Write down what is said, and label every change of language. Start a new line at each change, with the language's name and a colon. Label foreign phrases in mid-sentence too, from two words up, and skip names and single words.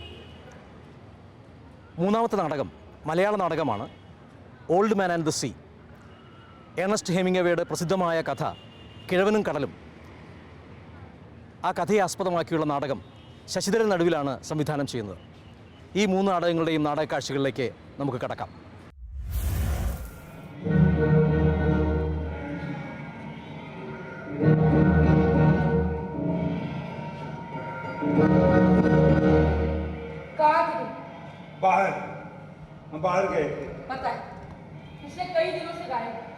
Malayalam: 3ാമത്തെ നാടകം മലയാള നാടകമാണ്, ഓൾഡ് മാൻ ആൻഡ് ദ സീ. ഏണസ്റ്റ് ഹെമിംഗ്വേയുടെ പ്രസിദ്ധമായ കഥ കിഴവനും കടലും. ആ കഥയെ ആസ്പദമാക്കിയുള്ള നാടകം ശശിധരൻ നടുവിലാണ് സംവിധാനം ചെയ്യുന്നത്. ഈ 3 നാടകങ്ങളുടെയും നാടകക്കാഴ്ചകളിലേക്ക് നമുക്ക് കടക്കാം.
Hindi: बाहर हम बाहर गए थे। पता है पिछले कई दिनों से गायब।